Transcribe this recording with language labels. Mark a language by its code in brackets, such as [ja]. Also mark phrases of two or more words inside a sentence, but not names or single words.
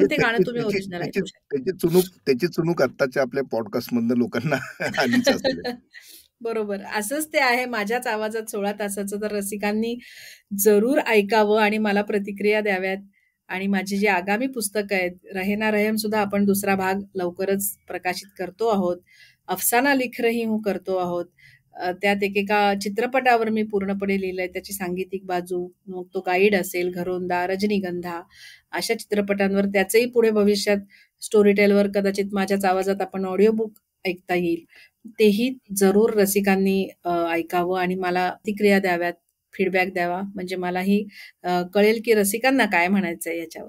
[mr] ते गाणं त्याची तुम्ही त्याची ओरिजिनल त्याची ऐकू शकता. त्याची चुणूक आत्ताच्या आपल्या पॉडकास्टमधनं लोकांना आलीच असेल. बरोबर. असंच ते आहे. माझ्याच आवाजात 16 तासाचं तर रसिकांनी जरूर ऐकावं आणि मला प्रतिक्रिया द्याव्यात. आणि माझी जी आगामी पुस्तकं आहेत, रहे ना रहेम सुद्धा आपण दुसरा भाग लवकरच प्रकाशित करतो आहोत. अफसाना लिख रही हूँ करतो आहोत. त्यात एकेका चित्रपटावर मी पूर्णपणे लिहिलंय, त्याची सांगीतिक बाजू, मग तो गाईड असेल, घरोंदा, रजनीगंधा अशा चित्रपटांवर त्याचंही पुढे भविष्यात स्टोरी टेलवर कदाचित माझ्याच आवाजात आपण [en] audio book [mr] ऐकता येईल. तेही जरूर रसिकांनी ऐकावं आणि मला प्रतिक्रिया द्याव्यात, फीडबॅक द्यावा म्हणजे मलाही कळेल की रसिकांना काय म्हणायचंय याच्यावर.